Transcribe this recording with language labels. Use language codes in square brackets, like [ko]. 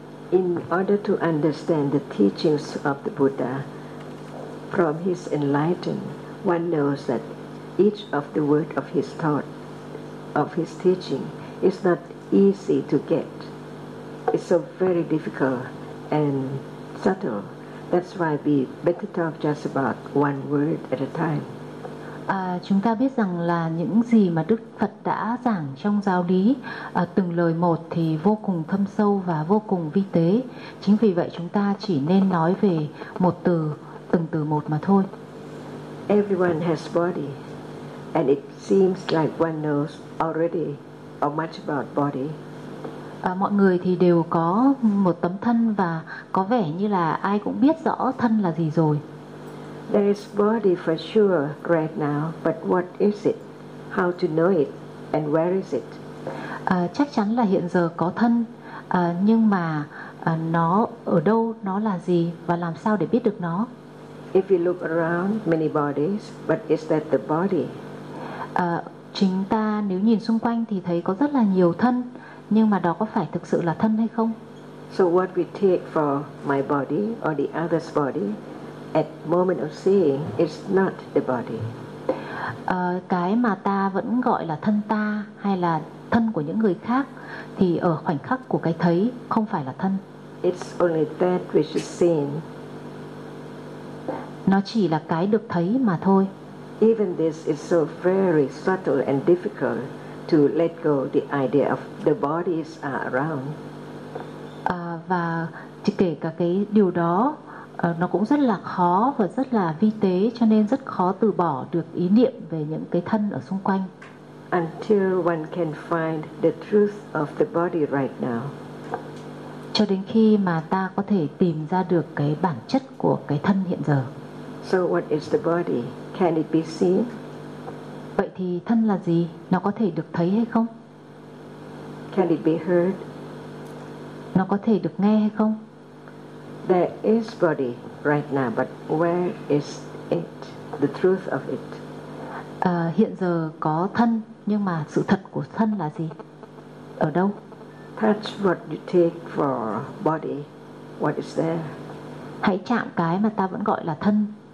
[en] In order to understand the teachings of the Buddha from his enlightenment, one knows that each of the word of his thought, of his teaching, is not easy to get. It's so very difficult and subtle. That's why we better talk just about one word at a time. [vi] Chúng ta biết rằng là những gì mà Đức Phật đã giảng trong giáo lý từng lời một thì vô cùng thâm sâu và vô cùng vi tế. Chính vì vậy chúng ta chỉ nên nói về một từ, từng từ một mà thôi. [en] Everyone has body, and it seems like one knows already or much about body. [vi] Mọi người thì đều có một tấm thân và có vẻ như là ai cũng biết rõ thân là gì rồi. [en] There is body for sure right now, but what is it? How to know it? And where is it? [vi] Chắc chắn là hiện giờ có thân, nhưng mà nó ở đâu, nó là gì và làm sao để biết được nó? [en] If you look around, many bodies, but is that the body? [vi] Chúng ta nếu nhìn xung quanh thì thấy có rất là nhiều thân, nhưng mà đó có phải thực sự là thân hay không? [en] So what we take for my body or the other's body at moment of seeing is not the body. [vi] Cái mà ta vẫn gọi là thân ta hay là thân của những người khác thì ở khoảnh khắc của cái thấy không phải là thân. [en] It's only that which is seen. [vi] Nó chỉ là cái được thấy mà thôi. [en] Even this is so very subtle and difficult to let go the idea of the bodies are around. [vi] Và kể cả cái điều đó nó cũng rất là khó và rất là vi tế, cho nên rất khó từ bỏ được ý niệm về những cái thân ở xung quanh. [en] Until one can find the truth of the body right now. [vi] Cho đến khi mà ta có thể tìm ra được cái bản chất của cái thân hiện giờ. [en] So what is the body? Can it be seen? [vi] Vậy thì thân là gì? Nó có thể được thấy hay không? [en] Can it be heard? [vi] Nó có thể được nghe hay không? [en] There is body right now, but where is it? The truth of it. [vi] Hiện giờ có thân, nhưng mà sự thật của thân là gì? Ở đâu? [en] Touch what you take for body. What is there? [vi] Hãy chạm cái mà ta vẫn gọi là thân.